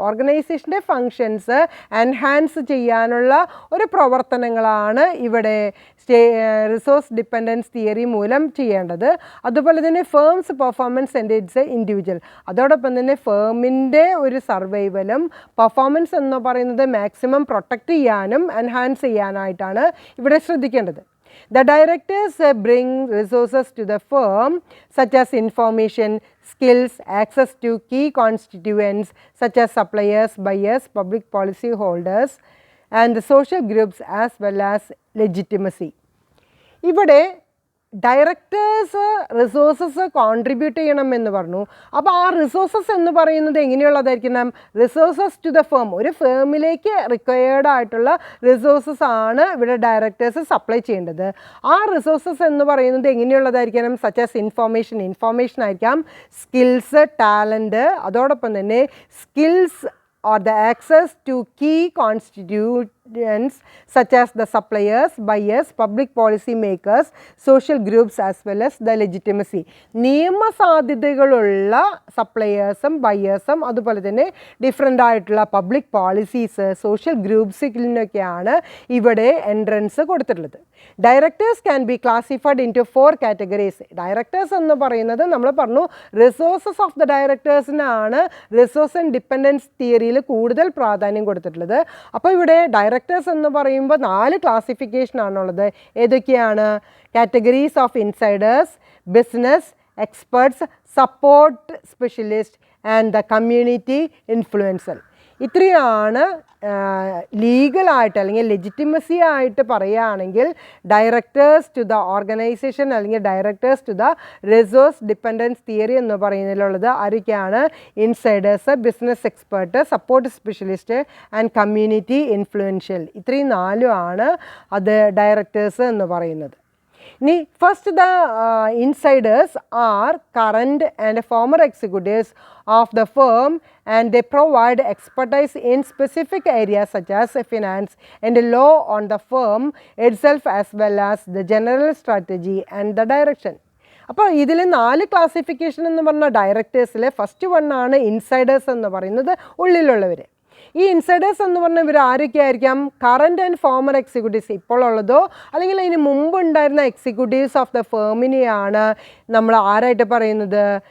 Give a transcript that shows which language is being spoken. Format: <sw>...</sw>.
<ml>ഓർഗനൈസേഷൻ്റെ functions enhance ചെയ്യാനുള്ള ഒരു പ്രവർത്തനങ്ങളാണ് ഇവിടെ റിസോഴ്സ് ഡിപ്പെൻഡൻസ് തിയറി മൂലം ചെയ്യേണ്ടത്. അതുപോലെ തന്നെ</ml> <en>Firms performance and its individual.</en> <ml>അതോടൊപ്പം തന്നെ ഫേമിൻ്റെ ഒരു സർവൈവലും പെർഫോമൻസ് എന്ന് പറയുന്നത് മാക്സിമം പ്രൊട്ടക്റ്റ് ചെയ്യാനും എൻഹാൻസ് ചെയ്യാനായിട്ടാണ് ഇവിടെ ശ്രദ്ധിക്കേണ്ടത്.</ml> <en>The directors bring resources to the firm such as information, skills, access to key constituents such as suppliers, buyers, public policy holders and the social groups as well as legitimacy.</en> <ml>ഇവിടെ directors resources contribute ചെയ്യണം എന്ന് പറഞ്ഞു. അപ്പോൾ ആ resources എന്ന് പറയുന്നത് എങ്ങനെയുള്ളതായിരിക്കണം?</ml> <en>resources to the firm,</en> <ml>ഒരു ഫേമിലേക്ക് required ആയിട്ടുള്ള റിസോഴ്സസ് ആണ് ഇവിടെ ഡയറക്ടേഴ്സ് സപ്ലൈ ചെയ്യേണ്ടത്. ആ റിസോഴ്സസ് എന്ന് പറയുന്നത് എങ്ങനെയുള്ളതായിരിക്കണം?</ml> <en>such as information</en> <ml>ആയിരിക്കാം,</ml> <en>skills, talent,</en> <ml>അതോടൊപ്പം തന്നെ</ml> <en>Skills or the access to key constituents such as the suppliers, buyers, public policy makers, social groups as well as the legitimacy.</en> <ml>നിയമസാധ്യതകളുള്ള സപ്ലയേഴ്സും ബയേഴ്സും അതുപോലെ തന്നെ ഡിഫറെൻ്റ് ആയിട്ടുള്ള പബ്ലിക് പോളിസീസ്, സോഷ്യൽ ഗ്രൂപ്പ്സിനൊക്കെയാണ് ഇവിടെ entrance കൊടുത്തിട്ടുള്ളത്.</ml> <en>Directors can be classified into 4 categories.</en> <ml>Directors എന്ന് പറയുന്നത് നമ്മൾ പറഞ്ഞു resources of the ഡയറക്ടേഴ്സിനാണ് resource and dependence തിയറിയിൽ കൂടുതൽ പ്രാധാന്യം കൊടുത്തിട്ടുള്ളത്. അപ്പോൾ ഇവിടെ ഡയറക്ടേഴ്സ് എന്ന് പറയുമ്പോൾ 4 ക്ലാസിഫിക്കേഷൻ ആണുള്ളത്. ഏതൊക്കെയാണ്?</ml> <en>Categories of insiders, business experts, support specialist and the community influencer.</en> <ml>ഇത്രയാണ് ലീഗലായിട്ട് അല്ലെങ്കിൽ ലെജിറ്റിമസി ആയിട്ട് പറയുകയാണെങ്കിൽ</ml> <en>directors to the organization</en> <ml>അല്ലെങ്കിൽ directors to the resource dependence theory എന്ന് പറയുന്നതിലുള്ളത് ആരൊക്കെയാണ്?</ml> <en>Insiders, business expert, support specialist and community influential.</en> <ml>ഇത്രയും 4 ആണ് അത് ഡയറക്ടേഴ്സ് എന്ന് പറയുന്നത്.</ml> <en>ഇനി first the insiders are current and former executives of the firm and they provide expertise in specific areas such as finance and law on the firm itself as well as the general strategy and the direction.</en> <ml>അപ്പോൾ ഇതിൽ 4 classification എന്ന് പറഞ്ഞ ഡയറക്ടേഴ്സിൽ first 1 ആണ് insiders എന്ന് പറയുന്നത്, ഉള്ളിലുള്ളവർ. ഈ insiders എന്ന് പറഞ്ഞാൽ ഇവർ ആരൊക്കെ ആയിരിക്കാം?</ml> <en>current and former executives,</en> <ml>ഇപ്പോൾ ഉള്ളതോ അല്ലെങ്കിൽ അതിന് മുമ്പ് ഉണ്ടായിരുന്ന എക്സിക്യൂട്ടീവ്സ് ഓഫ് ദ ഫേമിനെയാണ് നമ്മൾ ആരായിട്ട് പറയുന്നത്?</ml>